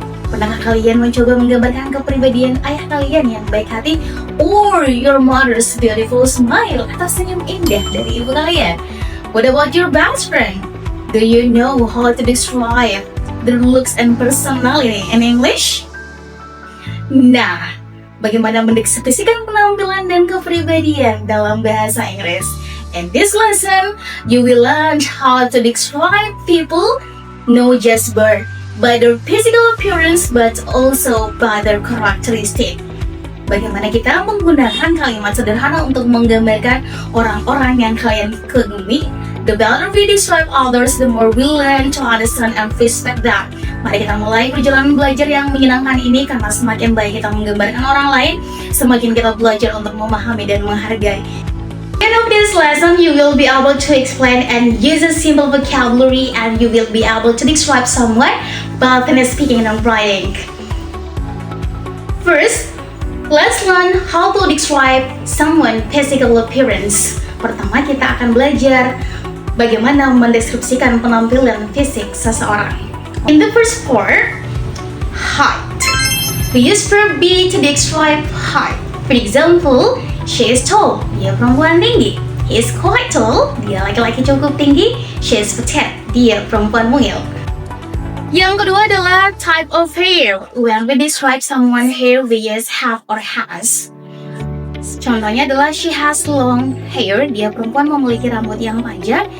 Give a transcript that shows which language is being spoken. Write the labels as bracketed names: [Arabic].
[Indonesian] Pernahkah kalian mencoba menggambarkan kepribadian ayah kalian yang baik hati, [English] or your mother's beautiful smile [Indonesian] atau senyum indah dari ibu kalian? [English] What about your best friend? Do you know how to describe their looks and personality in English? [Indonesian] Nah, bagaimana mendeskripsikan penampilan dan kepribadian dalam bahasa Inggris? [English] In this lesson, you will learn how to describe people not just by their physical appearance but also by their characteristic. [Indonesian] Bagaimana kita menggunakan kalimat sederhana untuk menggambarkan orang-orang yang kalian kagumi. [English] The better we describe others, the more we learn to understand and respect them. [Indonesian] Mari kita mulai perjalanan belajar yang menyenangkan ini, karena semakin baik kita menggambarkan orang lain, semakin kita belajar untuk memahami dan menghargai. [English] In this lesson, you will be able to explain and use a simple vocabulary, and you will be able to describe someone both in speaking and writing. First, let's learn how to describe someone's physical appearance. [Indonesian] Pertama, kita akan belajar bagaimana mendeskripsikan penampilan fisik seseorang. [English] In the first part, height. We use verb be to describe height. For example, she is tall, [Indonesian] dia perempuan tinggi. [English] He is quite tall, [Indonesian] dia laki-laki cukup tinggi. [English] She is petite, [Indonesian] dia perempuan mungil. Yang kedua adalah [English] type of hair. When we describe someone's hair, we use have or has. [Indonesian] Contohnya adalah [English] she has long hair, [Indonesian] dia perempuan memiliki rambut yang panjang.